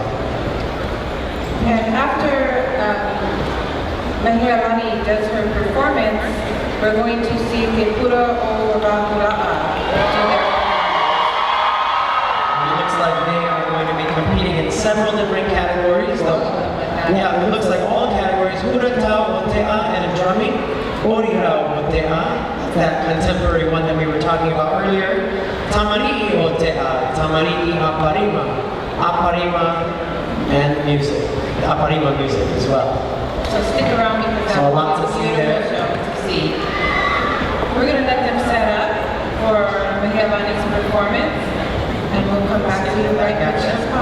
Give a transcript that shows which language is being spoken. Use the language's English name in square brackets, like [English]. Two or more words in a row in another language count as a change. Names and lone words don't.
[English] And after Mahialani does her performance, we're going to see Te Pura o Rahura'a. It looks like they are going to be competing in several different categories. Yeah, it looks like all categories. Hurata o Te'a and drumming. Orira o Te'a, that contemporary one that we were talking about earlier. Tamari'i o Te'a, Tamari'i Aparima. Aparima and music. Aparima music as well. So stick around because So a lot to that's a see beautiful there. show to see. We're going to let them set up for Mahialani's performance, and we'll come back to you right after this call.